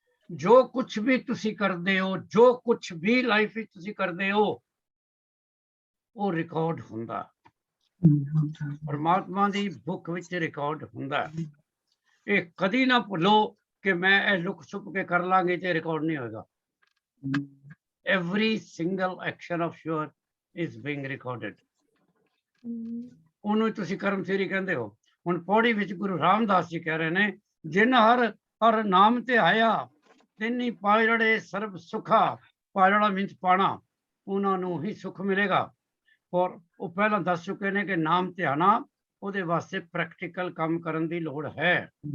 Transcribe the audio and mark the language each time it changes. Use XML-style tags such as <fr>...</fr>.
<pa>ਜੋ ਕੁਛ ਵੀ ਤੁਸੀਂ ਕਰਦੇ ਹੋ, ਜੋ ਕੁਛ ਵੀ ਲਾਈਫ ਵਿੱਚ ਤੁਸੀਂ ਕਰਦੇ ਹੋ, ਉਹ ਰਿਕਾਰਡ ਹੁੰਦਾ, ਪਰਮਾਤਮਾ ਦੀ ਬੁੱਕ ਵਿੱਚ ਰਿਕਾਰਡ ਹੁੰਦਾ। ਇਹ ਕਦੀ ਨਾ ਭੁੱਲੋ ਕਿ ਮੈਂ ਇਹ ਲੁਕ ਛੁਪ ਕੇ ਕਰ ਲਾਂਗੇ ਤੇ ਰਿਕਾਰਡ ਨਹੀਂ ਹੋਏਗਾ।</pa> <en>Every single action of yours is being recorded.</en> <pa>ਉਹਨੂੰ ਹੀ ਤੁਸੀਂ ਕਰਮ ਥਿਊਰੀ ਕਹਿੰਦੇ ਹੋ। ਹੁਣ ਪੌੜੀ ਵਿੱਚ ਗੁਰੂ ਰਾਮਦਾਸ ਜੀ ਕਹਿ ਰਹੇ ਨੇ, ਜਿਨ ਹਰ ਹਰ ਨਾਮ ਤੇ ਆਇਆ ਤਿੰਨੀ ਪਾਇੜੇ ਸਰਬ ਸੁਖਾ। ਪਾਇੜਾ ਮੀਨਸ ਪਾਣਾ, ਉਹਨਾਂ ਨੂੰ ਹੀ ਸੁਖ ਮਿਲੇਗਾ। ਔਰ ਉਹ ਪਹਿਲਾਂ ਦੱਸ ਚੁੱਕੇ ਨੇ ਕਿ ਨਾਮ ਧਿਆਣਾ, ਉਹਦੇ ਵਾਸਤੇ ਪ੍ਰੈਕਟੀਕਲ ਕੰਮ ਕਰਨ ਦੀ ਲੋੜ ਹੈ।</pa>